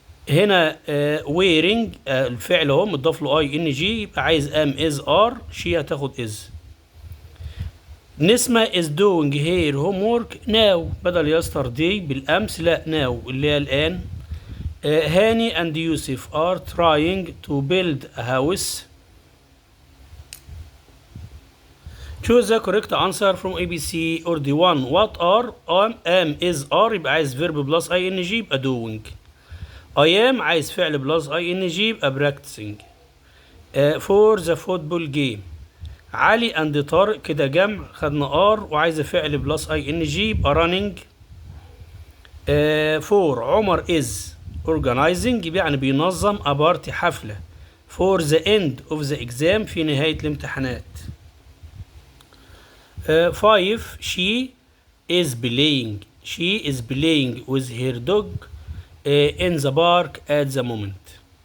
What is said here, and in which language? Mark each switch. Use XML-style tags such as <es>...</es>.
<ar>هنا ويرنج الفعل اهو مضاف له اي ان جي يبقى عايز ام از ار، شي هتاخد از.</ar> <en>Nesma is doing her homework now،</en> <ar>بدل</ar> <en>yesterday</en> <ar>بالامس لا</ar> <en>now</en> <ar>اللي هي الان.</ar> <en>Hani and Yusuf are trying to build a house. Choose the correct answer from A, B, C or D. 1. What are am is are</en> <ar>يبقى عايز</ar> <en>verb plus ing يبقى doing. I am</en> <ar>عايز فعل</ar> <en>plus ing يبقى practicing. For the football game.</en> <ar>علي and طارق كده جمع خدنا are وعايزة فعل plus ing يبقى running.</ar> <en>For Omar is organizing</en> <ar>يعني بينظم</ar> <en>a party</en> <ar>حفلة.</ar> <en>For the end of the exam</en> <ar>في نهاية الامتحانات.</ar> <en>5. She is playing with her dog in the park at the moment.</en>